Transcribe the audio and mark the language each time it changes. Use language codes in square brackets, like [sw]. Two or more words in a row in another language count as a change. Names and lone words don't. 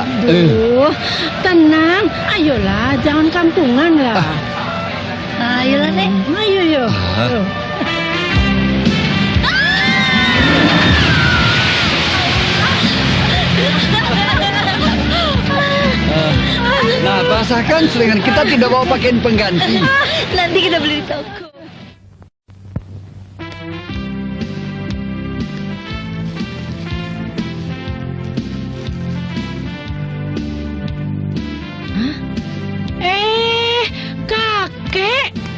[id] Duh, tenang. Ayolah, jangan kampungan lah. Ayolah, Nek. Ayo, yo. Nah, basahkan selingan kita tidak bawa pakaian pengganti. Nanti kita beli di toko. Kakek.